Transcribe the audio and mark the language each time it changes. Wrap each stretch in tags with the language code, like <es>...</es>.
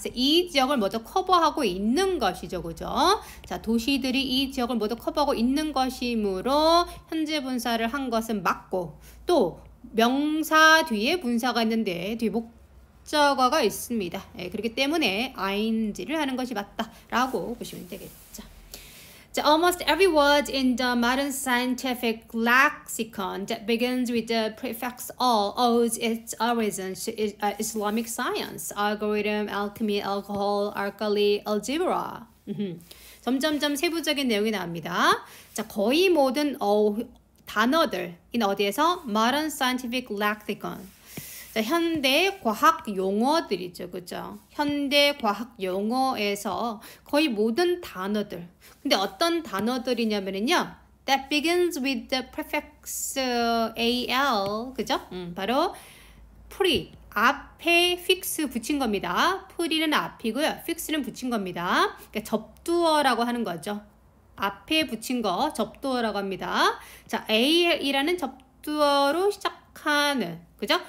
<ko>그래서 이 지역을 모두 커버하고 있는 것이죠. 그죠? 자, 도시들이 이 지역을 모두 커버하고 있는 것이므로 현재 분사를 한 것은 맞고, 또 명사 뒤에 분사가 있는데 뒤에 목적어가 있습니다. 예, 그렇기 때문에 ing를 하는 것이 맞다라고 보시면 되겠죠.</ko> <en>So almost every word in the modern scientific lexicon that begins with the prefix all owes its origin to Islamic science, algorithm, alchemy, alcohol, alkali, algebra.</en> <ko>점점점 세부적인 내용이 나옵니다. 자, 거의 모든 단어들 어디에서?</ko> <en>Modern scientific lexicon.</en> <ko>자, 현대 과학 용어들이죠. 그죠? 현대 과학 용어에서 거의 모든 단어들. 근데 어떤 단어들이냐면요.</ko> <en>That begins with the prefix al.</en> <ko>그죠? 바로 pre. 앞에 fix 붙인 겁니다. pre는 앞이고요. fix는 붙인 겁니다. 그러니까 접두어라고 하는 거죠. 앞에 붙인 거 접두어라고 합니다. 자, al이라는 접두어로 시작하는, 그죠?</ko>